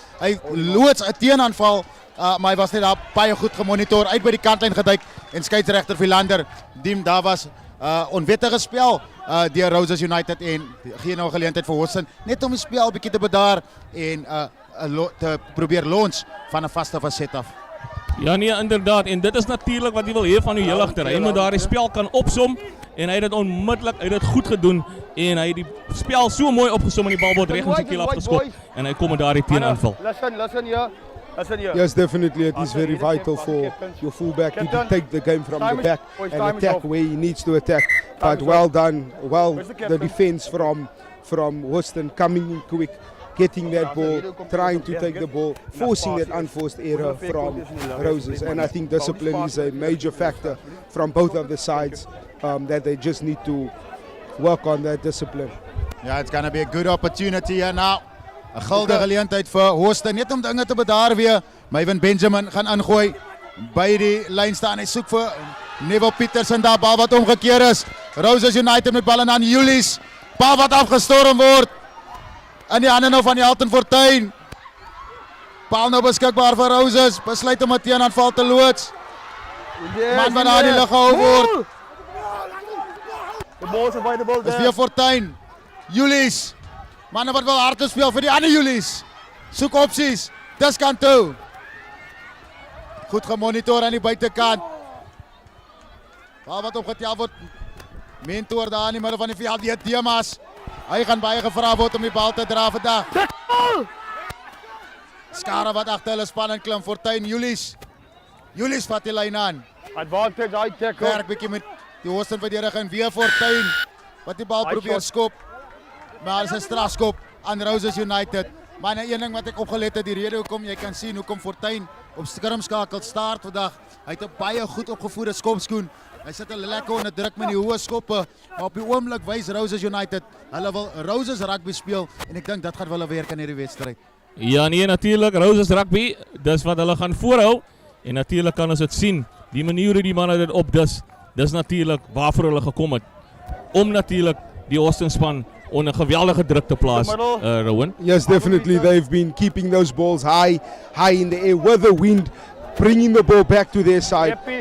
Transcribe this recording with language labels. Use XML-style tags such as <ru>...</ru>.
<af>Hy loods 'n teenaanval, maar hy was net daar baie goed gemonitor, uit by die kantlyn geduik en skeieregter Philander Diem daar was onwettige spel deur Roses United en gee nou geleentheid vir Hawston net om die spel bietjie te bedaar en te probeer launch van 'n vaste faset af. Ja nee, inderdaad, en dit is natuurlijk wat hy wil hê van die heel agter. Hy moet daar die spel kan opsom en hy het dit onmiddellik, hy het dit goed gedoen en hy het die spel so mooi opgesom en die bal word reg in sy keel afgeskop en hy kom met daardie teenaanval.</af> <en>Listen here. Yes, definitely. It is very vital for your fullback to take the game from the back and attack where he needs to attack. But well done. Well, the defense from Hawston coming in quick, getting that ball, trying to take the ball, forcing that unforced error from Roses. And I think discipline is a major factor from both of the sides, that they just need to work on that discipline. Yeah, it's going to be a good opportunity here now.</en> <af>'n Guldige geleentheid vir Hawston net om dinge te bedaar weer. Myvin Benjamin gaan ingooi by die lyn staan. Hy soek vir Neville Petersen daar, bal wat omgekeer is. Roses United met bal en aan Julies. Bal wat afgestorm word. In die hande nou van die Alton Fortuin. Bal nou beskikbaar vir Roses. Besluit om 'n teenaanval te loods. Man wat daar die lug gehou word.</af> <en>The ball's available</en> <af>Dis</af> <en>there.</en> <af>weer Fortuin. Julies. Manne wat wil hard speel vir die ander Julies. Soek opsies. Dis kant toe. Goed gemonitor aan die buitekant. Bal wat opgetel word. Mentor daar in die middel van die veld, die Demas. Hy gaan baie gevra word om die bal te dra vandag. Skare wat agter hulle span in klim, Fortuin Julies. Julies vat die lyn aan.</af> <en>Advantage, high tackle.</en> <af>Werk bietjie met die Hawston verdediging, weer Fortuin wat die bal probeer skop. Maar is 'n strafskop aan Roses United. Maar een ding wat ek opgelet het, die rede hoekom jy kan sien hoekom Fortuin op skermskakel start vandag. Hy het 'n baie goed opgevoerde skopskoen. Hy sit 'n lekker onder druk met die hoë skoppe, maar op die oomblik wys Roses United, hulle wil Roses rugby speel en ek dink dit gaan wel werk in hierdie wedstryd. Ja nee, natuurlik, Roses rugby, dis wat hulle gaan voorhou. En natuurlik kan ons dit sien, die manier hoe die manne dit opdis, dis natuurlik waarvoor hulle gekom het. Om natuurlik die Hawston span onder geweldige druk te plaas, Rowan.</af> <en>Yes, definitely. They've been keeping those balls high in the air with the wind, bringing the ball back to their side.</en>